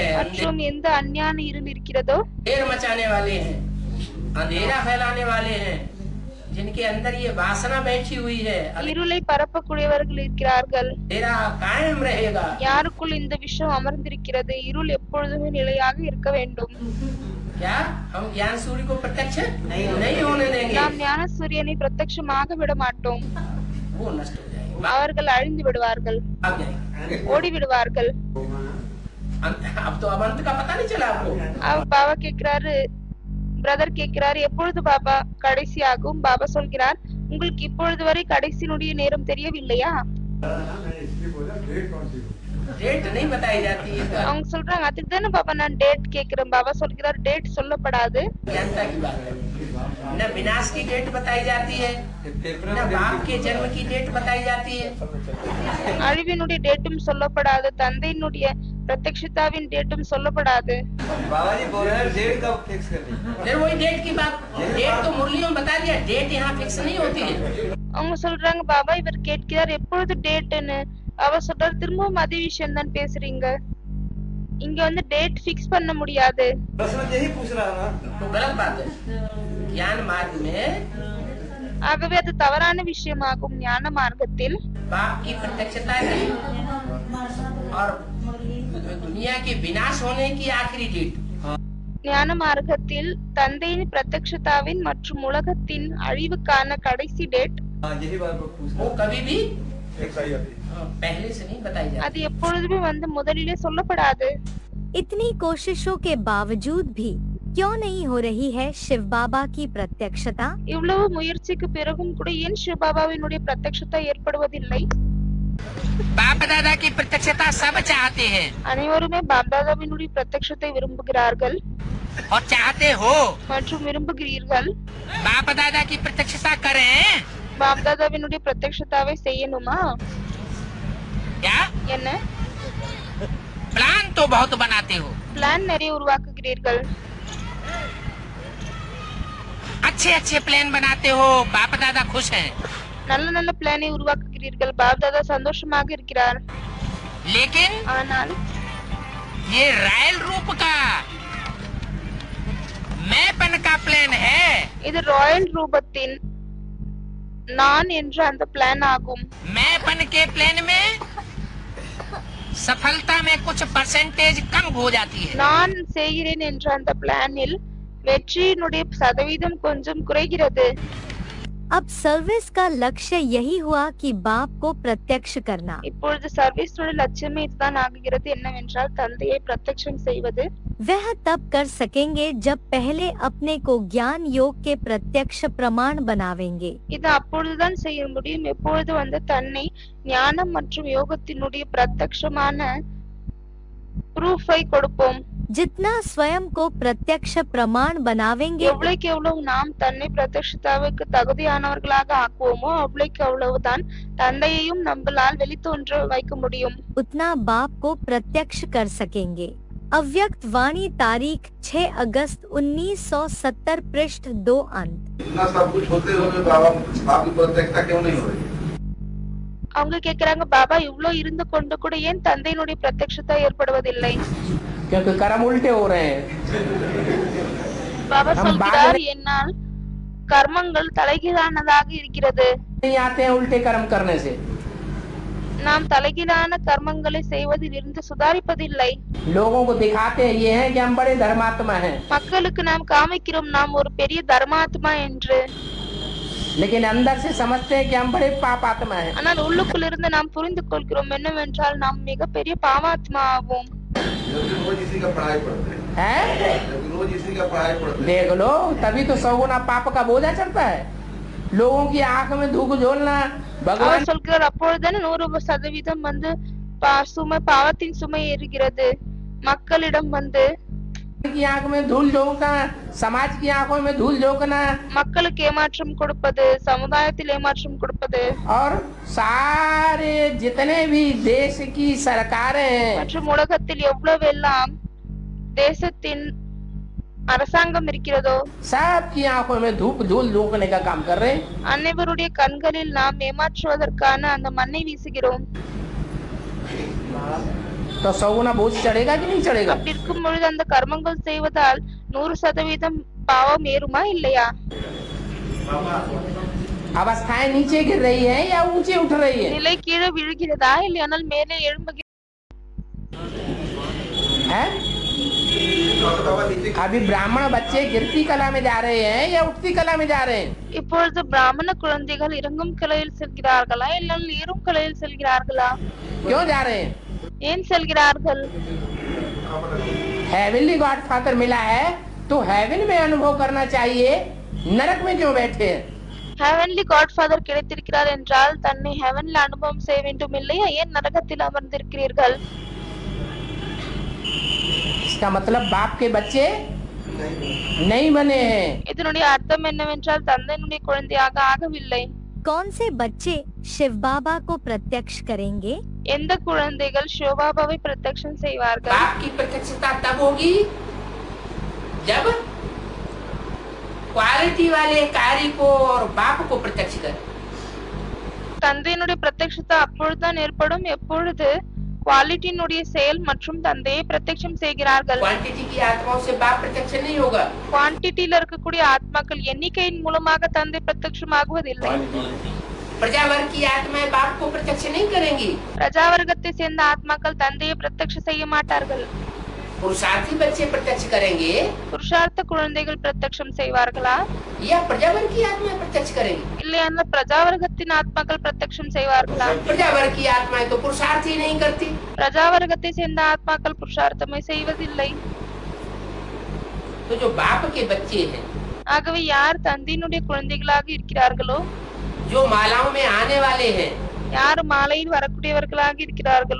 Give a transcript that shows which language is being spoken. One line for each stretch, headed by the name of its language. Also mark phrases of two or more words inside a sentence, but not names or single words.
Tamil: மற்றும் எந்த அஞ்ஞான இருள் இருக்கிறதோ,
Hindi: अंधेर मचाने वाले हैं, अंधेरा फैलाने वाले हैं, जिनके अंदर ये वासना बैठी हुई है,
Tamil: இருளை பரப்பக்கூடியவர்கள் இருக்கிறார்கள்।
Hindi: अंधेरा कायम रहेगा।
Tamil: யாருக்குள் இந்த விஷயம் அமர்ந்திருக்கிறது? இருள் எப்பொழுதுமே நிலையாக இருக்க வேண்டும்।
Hindi: क्या हम ज्ञान सूर्य को प्रत्यक्ष नहीं होने देंगे?
Tamil: நாம் ஞான சூரியனை பிரத்யட்சமாக விட மாட்டோம்।
Hindi: वो नष्ट हो जाएगा,
Tamil: அவர்கள் அழிந்து விடுவார்கள்,
Hindi: भाग जाएंगे।
Tamil: ஓடி விடுவார்கள்।
Hindi: अब तो अब अंत का पता नहीं चला आपको।
Tamil: பாபா கேக்குறாரு, பிரதர் கேக்குறாரு எப்பொழுது பாபா கடைசி ஆகும்? பாபா சொல்கிறார் உங்களுக்கு இப்பொழுது வரை கடைசியினுடைய நேரம் தெரியவில்லையா?
Hindi: डेट नहीं बताई जाती है।
Tamil: அவங்க சொல்றாங்க அதுக்கு தானே பாபா நான் டேட் கேக்குறேன்। பாபா சொல்கிறார் டேட் சொல்லப்படாது।
Hindi: ज्ञानता की बात है, न विनाश की डेट बताई जाती है, न बाप के जन्म की डेट बताई जाती है।
Tamil: அழிவினுடைய டேட்டும் சொல்லப்படாது, தந்தையினுடைய பிரத்யக்ஷதாவின் டேட்டும் சொல்லப்படாது।
Hindi: बाबा जी बोल रहे हैं डेट कब फिक्स करनी? फिर वही डेट की बात, डेट तो मुरलियों में बता दिया, डेट यहाँ फिक्स नहीं होती है।
Tamil: அவங்க சொல்றாங்க பாபா இவர் கேட்கிறார் எப்பொழுது டேட்னு। அவ சொல்றாரு திரும்பவும் அதே விஷயம் தான் பேசுறீங்க, இங்க வந்து
English: date fix
Tamil: பண்ண முடியாது।
Hindi: बस मैं यही पूछ रहा था। तो गलत बात है। ज्ञान मार्ग में
Tamil: ஆகவே அது தவறான விஷயமாகும்। ஞான மார்க்கத்தில்
Hindi: बाप की प्रत्यक्षता की और दुनिया के विनाश होने की आखिरी डेट,
Tamil: ஞான மார்க்கத்தில் தந்தையின் பிரத்யக்ஷதாவின் மற்றும் உலகத்தின் அழிவுக்கான கடைசி டேட்
Hindi: यही बात को पूछ वो कभी भी पहले से नहीं बताई जाती।
Tamil: அது எப்பொழுதுமே வந்து முதலிலே சொல்லப்படாது।
Hindi: इतनी कोशिशों के बावजूद भी क्यों नहीं हो रही है शिव बाबा की प्रत्यक्षता?
Tamil: இவ்வளவு முயற்சிக்கு பிறகும் கூட ஏன் சிவ பாபாவினுடைய பிரத்யக்ஷதா ஏற்படுவதில்லை?
Hindi: बाप दादा की प्रत्यक्षता सब चाहते हैं
Tamil: அனைவருமே பாப்தாதாவினுடைய பிரத்யக்ஷத்தை விரும்புகிறார்கள்
Hindi: और चाहते हो।
Tamil: மற்றும் விரும்புகிறீர்கள்।
Hindi: बाप दादा की प्रत्यक्षता करें
Tamil: பாப்தாதாவினுடைய பிரத்யக்ஷதாவை செய்யணுமா?
Hindi: क्या?
Tamil: என்ன
Hindi: प्लान तो बहुत बनाते हो,
Tamil: பிளான் நிறைய உருவாக்குகிறீர்கள்,
Hindi: अच्छे अच्छे प्लान बनाते हो, बाप दादा खुश हैं।
Tamil: நல்ல நல்ல பிளானை உருவாக்குகிறீர்கள், பாப்தாதா சந்தோஷமாக இருக்கிறார்।
Hindi: लेकिन
Tamil: ஆனால்
Hindi: ये रायल रूप का मैपन का प्लान है।
Tamil: இது ராயல் ரூபத்தின் நான் என்ற அந்த பிளான் ஆகும்।
Hindi: मैपन के प्लान में सफलता में कुछ परसेंटेज कम हो जाती है।
Tamil: நான் செய்கிறேன் என்ற அந்த பிளானில் வெற்றியினுடைய சதவீதம் கொஞ்சம் குறைகிறது।
Hindi: अब सर्विस का लक्ष्य यही हुआ कि बाप को प्रत्यक्ष करना।
Tamil: இப்பொழுது சர்வீஸோட லட்சியமே இதுதான் ஆகிறது, என்னவென்றால் தந்தையை பிரத்யக்ஷம் செய்வது।
Hindi: वह तब कर सकेंगे जब पहले अपने को ज्ञान योग के प्रत्यक्ष प्रमाण बनावेंगे।
Tamil: இது அப்பொழுதுதான் செய்ய முடியும் எப்பொழுது வந்து தன்னை ஞானம் மற்றும் யோகத்தினுடைய பிரத்யக்ஷமான ப்ரூஃபை கொடுப்போம்।
Hindi: जितना स्वयं को प्रत्यक्ष प्रमाण बनावेंगे
Tamil: எவ்வளவுக்கு எவ்வளவு நாம் தன்னை பிரத்யக்ஷதாவுக்கு தகுதியானவர்களாக ஆக்குவோமோ அவ்வளவுக்கு அவ்வளவுதான் தந்தையையும் நம்மளால் வெளித்தோன்ற வைக்க முடியும்।
Hindi: उतना बाप को प्रत्यक्ष कर सकेंगे। अव्यक्त वाणी तारीख 6 अगस्त 1970 पृष्ठ 2 अंत। इतना सब कुछ होते हुए बाबा की प्रत्यक्षता क्यों नहीं हो रही?
Tamil: அவங்க கேக்குறாங்க பாபா இவ்ளோ இருந்து கொண்டு கூட ஏன் தந்தையினுடைய பிரத்யக்ஷதா ஏற்படுவதில்லை?
Hindi: क्योंकि कर्म उल्टे हो रहे हैं।
Tamil: பாபா சொல்கிறார் என்னால் கர்மங்கள் தலைகீழானதாக இருக்கிறது।
Hindi: नहीं आते हैं उल्टे कर्म करने से।
Tamil: நாம் தலைகீழான கர்மங்களை செய்வதிலிருந்து சுதாரிப்பதில்லை.
Hindi: लोगों को दिखाते हैं ये हैं कि हम बड़े धर्मात्मा हैं,
Tamil: மக்களுக்கு நாம் காமிக்கிறோம் நாம் ஒரு பெரிய தர்மாத்மா என்று.
Hindi: लेकिन अंदर से समझते हैं कि हम बड़े पापात्मा हैं.
Tamil: ஆனால் உள்ளுக்குள் இருந்து நாம் புரிந்து கொள்கிறோம் என்னவென்றால் நாம் மிகப்பெரிய பாவாத்மா ஆவோம்.
Hindi: लेकिन रोज इसी का पढ़ाई पढ़ते हैं, लेकिन रोज इसी का पढ़ाई पढ़ते हैं. देख लो, तभी तो 100 गुना पाप का बोझा चढ़ता है. लोगों की आंख में धूप झोलना, भगवान
Tamil: அவர் சொல்கிறார் அப்பொழுதுதானே 100% வந்து சுமை பாவத்தின் சுமை ஏறுகிறது. மக்களிடம் வந்து
Hindi: की आंख में धूल झोंकना, समाज की आंखों में धूल झोंकना,
Tamil: மக்களுக்கு ஏமாற்றம் கொடுப்பது, சமுதாயத்தில் ஏமாற்றம் கொடுப்பது,
Hindi: और सारे जितने भी देश की सरकारें हैं,
Tamil: மற்றும் உலகத்தில் எவ்வளவெல்லாம் தேசத்தின் அரசாங்கம் இருக்கிறதோ
Hindi: सबकी आंखों में धूप धूल झोंकने का काम कर रहे हैं.
Tamil: அனைவருடைய கண்களில் நாம் ஏமாற்றுவதற்கான அந்த மண்ணை வீசுகிறோம்.
Hindi: तो 100 गुना बोझ चढ़ेगा कि नहीं चढ़ेगा?
Tamil: அப்படி இருக்கும் பொழுது அந்த கர்மங்கள் செய்வதால் 100% பாவம் ஏறுமா இல்லையா?
Hindi: अवस्थाएं नीचे गिर रही है या ऊंचे उठ रही है?
Tamil: நிலை கீழே விழுகிறதா இல்லையானால் மேலே எழும்புகிறதா?
Hindi: अभी ब्राह्मण बच्चे गिरती कला में जा रहे हैं या उठती कला में जा रहे हैं?
Tamil: இப்பொழுது பிராமண குழந்தைகள் இறங்கும் கலையில் செல்கிறார்களா இல்ல ஏறும் கலையில் செல்கிறார்களா?
Hindi: क्यों जा रहे हैं?
Tamil: ஏன் செல்கிறார்கள்?
English: heavenly godfather
Hindi: मिला है तो हेवन में अनुभव करना चाहिए, नरक में क्यों बैठे हैं?
English: heavenly godfather
Tamil: கிடைத்திருக்கிறார் என்றால் தன்னை ஹெவன்ல அனுபவம் செய்ய வேண்டும் இல்லையா? ஏன் நரகத்தில் அமர்ந்திருக்கிறீர்கள்?
Hindi: इसका मतलब बाप के बच्चे नहीं बने हैं.
Tamil: இதனுடைய அர்த்தம் என்னவென்றால் தந்தையினுடைய குழந்தையாக ஆகவில்லை.
Hindi: कौन से बच्चे शिव बाबा को प्रत्यक्ष करेंगे?
Tamil: எந்த குழந்தைகள் சிவபாபாவை பிரத்யக்ஷம் செய்வார்கள்?
Hindi: बाप की प्रत्यक्षता तब होगी जब क्वालिटी वाले कार्य को और बाप को प्रत्यक्ष करें.
Tamil: தந்தையினுடைய பிரத்யக்ஷத்தை அப்பொழுதுதான் ஏற்படும் எப்பொழுது குவாலிட்டியினுடைய செயல் மற்றும் தந்தையை பிரத்யக்ஷம் செய்கிறார்கள்.
Hindi: क्वांटिटी की आत्माओं से बाप प्रत्यक्ष नहीं होगा.
Tamil: குவான்டிட்டியில இருக்கக்கூடிய ஆத்மாக்கள் எண்ணிக்கையின் மூலமாக தந்தை பிரத்யக்ஷம் ஆகுவதில்லை.
Hindi: प्रजावर्ग की आत्माएं बाप को प्रत्यक्ष नहीं करेंगी.
Tamil: பிரஜாவர்க்கத்தை சேர்ந்த ஆத்மாக்கள் தந்தையை பிரத்யக்ஷம் செய்ய மாட்டார்கள்.
Hindi: पुरुषार्थी बच्चे प्रत्यक्ष करेंगे
Tamil: புருஷார்த்த குழந்தைகள் பிரத்யக்ஷம் செய்வார்களா
Hindi: या प्रजावर्ग की आत्माएं प्रत्यक्ष करेंगी?
Tamil: இல்லையா பிரஜாவர்க்கத்தின் ஆத்மாக்கள் பிரத்யக்ஷம் செய்வார்களா?
Hindi: प्रजावर्ग की आत्माएं तो पुरुषार्थ ही नहीं करती.
Tamil: பிரஜாவர்க்கத்தை சேர்ந்த ஆத்மாக்கள் புருஷார்த்தமே செய்வதில்லை.
Hindi: तो जो बाप के बच्चे हैं,
Tamil: ஆகவே யார் தந்தையினுடைய குழந்தைகளாக இருக்கிறார்களோ,
Hindi: जो मालाओं में आने वाले हैं,
Tamil: யார் மாலையில் வரக்கூடியவர்களாக இருக்கிறார்களோ,